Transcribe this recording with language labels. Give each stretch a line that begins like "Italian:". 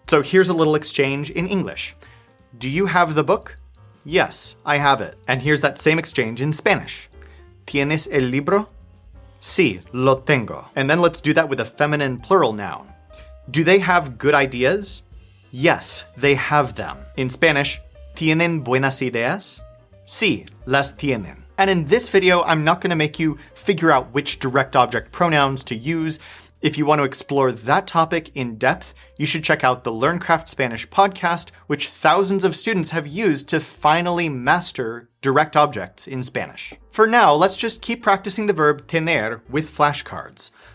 English: So here's a little exchange in English. Do you have the book? Yes, I have it. And here's that same exchange in Spanish.
Spanish: ¿Tienes el libro? Sí, lo tengo.
English: And then let's do that with a feminine plural noun. Do they have good ideas? Yes, they have them. In Spanish,
Spanish: ¿tienen buenas ideas? Sí, las tienen.
English: And in this video, I'm not going to make you figure out which direct object pronouns to use. If you want to explore that topic in depth, you should check out the LearnCraft Spanish podcast, which thousands of students have used to finally master direct objects in Spanish. For now, let's just keep practicing the verb tener with flashcards.